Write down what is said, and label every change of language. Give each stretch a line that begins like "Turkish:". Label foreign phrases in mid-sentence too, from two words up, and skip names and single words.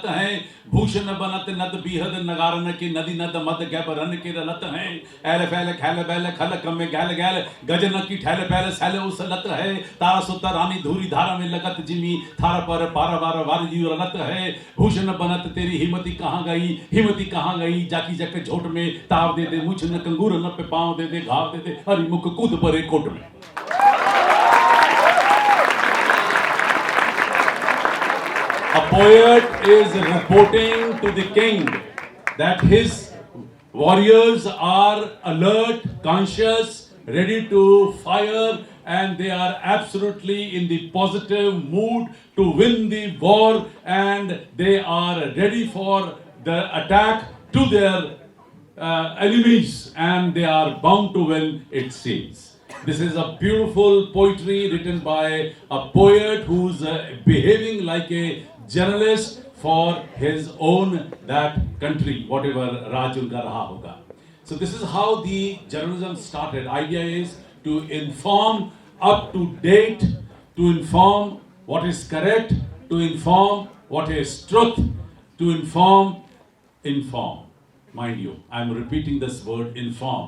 Braj: हैं भूषण बनत नद बिहद नगारन की नदी नद मद गैब रन के रलत हैं ऐल फैल खैल बैल खल कम में गैल गैल गजन की ठैल पैल सैल उसलत है तारा सुता रानी धूरी धारा में लगत जिमी थारा पर पारा बार वार जीव रलत है भूषण बनत तेरी हिम्मती कहाँ गई जाकी जक झोट में ताव दे दे मुछ न कंगूर न पे पाँव दे दे घाव दे दे हरी मुख कूद परे कोट में
English: A poet is reporting to the king that his warriors are alert, conscious, ready to fire, and they are absolutely in the positive mood to win the war, and they are ready for the attack to their enemies, and they are bound to win, it seems. This is a beautiful poetry written by a poet who's behaving like a journalist for his own that country, whatever
Hindi: राज उनका रहा होगा.
English: So this is how the journalism started. Idea is to inform up to date, to inform what is correct, to inform what is truth, to inform. Mind you, I'm repeating this word, inform.